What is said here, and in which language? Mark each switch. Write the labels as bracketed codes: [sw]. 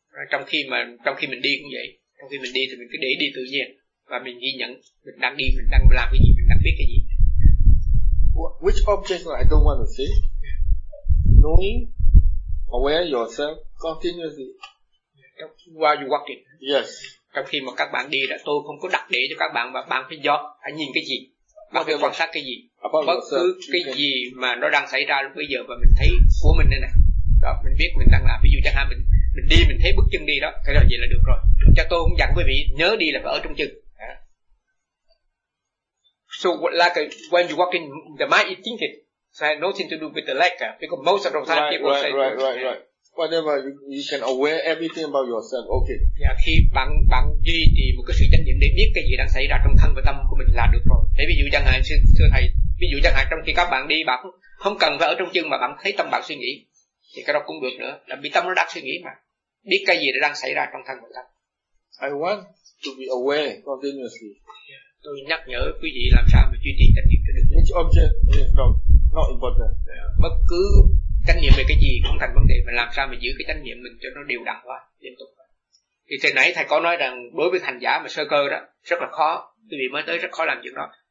[vi] Trong khi mình đi cũng vậy, trong khi mình đi thì mình cứ để đi tự nhiên và mình ghi nhận mình đang đi, mình đang làm cái gì, mình đang biết cái gì. [en] Which object I don't want to see? Yeah. Knowing, aware yourself continuously. While you walking. Yes. [vi] Trong khi mà các bạn đi là tôi không có đặt để cho các bạn mà bạn phải do, phải nhìn cái gì, bạn phải quan sát cái gì, bất cứ cái gì mà nó đang xảy ra lúc bây giờ và mình thấy của mình đây này. Đó, mình biết mình đang làm, ví dụ chẳng hạn mình đi mình thấy bước chân đi đó, cái đó vậy là được rồi. Cho tôi cũng dặn quý vị nhớ đi là phải ở trong chân. [en] So like when you walk in the mind is thinking, so have nothing to do with the leg, because most of the time right. Whatever you can aware everything about yourself, okay. Yeah, [vi] khi bạn duy trì một cái sự chánh niệm để biết cái gì đang xảy ra trong thân và tâm của mình là được rồi. Để ví dụ chẳng hạn thưa thầy, ví dụ chẳng hạn trong khi các bạn đi bạn không cần phải ở trong chân mà bạn thấy tâm bạn suy nghĩ thì cái đó cũng được nữa, là bị tâm nó đang suy nghĩ mà biết cái gì đang xảy ra trong thân của tâm. [en] I want to be aware continuously. [vi] Tôi nhắc nhở quý vị làm sao mà duy trì chánh niệm cho được. [en] Which object is not important. [vi] Bất cứ chánh niệm về cái gì cũng thành vấn đề, mà làm sao mà giữ cái chánh niệm mình cho nó đều đặn qua liên tục. Thì từ nãy thầy có nói rằng đối với hành giả mà sơ cơ đó rất là khó, quý vị mới tới rất khó làm chuyện đó.